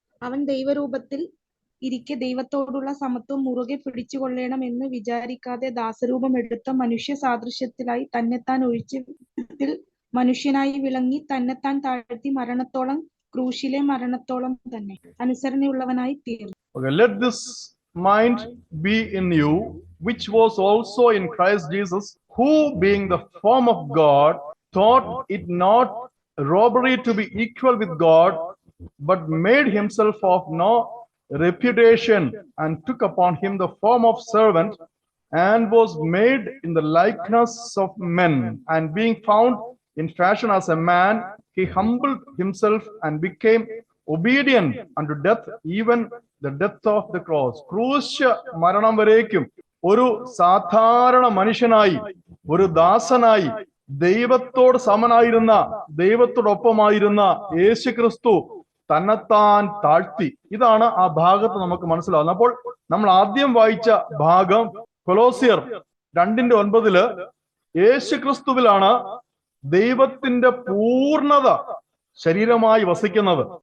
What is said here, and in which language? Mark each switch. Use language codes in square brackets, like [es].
[ml] അവൻ ദൈവരൂപത്തിൽ ഇരിക്കെ ദൈവത്തോടുള്ള സമത്വം മുറുകെ പിടിച്ചുകൊള്ളണം എന്ന് വിചാരിക്കാതെ ദാസരൂപം എടുത്ത മനുഷ്യ സാദൃശ്യത്തിലായി തന്നെത്താൻ ഒഴിച്ച് മനുഷ്യനായി വിളങ്ങി തന്നെത്താൻ താഴ്ത്തി മരണത്തോളം, ക്രൂശിലെ മരണത്തോളം തന്നെ അനുസരണയുള്ളവനായി തീർന്നു. [en] Let this mind be in you, which was also in Christ Jesus, who being the form of God thought it not robbery to be equal with God, but made himself of no reputation, and took upon him the form of servant, and was made in the likeness of men, and being found in fashion as a man, he humbled himself and became obedient unto death, even the death of the cross. [ml] ക്രൂശ് മരണം വരേക്കും ഒരു സാധാരണ മനുഷ്യനായി, ഒരു ദാസനായി, ദൈവത്തോട് സമനായിരുന്ന, ദൈവത്തോടൊപ്പമായിരുന്ന യേശു ക്രിസ്തു തന്നെത്താൻ താഴ്ത്തി. ഇതാണ് ആ ഭാഗത്ത് നമുക്ക് മനസ്സിലാവുന്നത്. അപ്പോൾ നമ്മൾ ആദ്യം വായിച്ച ഭാഗം കൊലോസിയർ 2:9 യേശു ക്രിസ്തുവിലാണ് ദൈവത്തിന്റെ പൂർണ്ണത ശരീരമായി വസിക്കുന്നത്.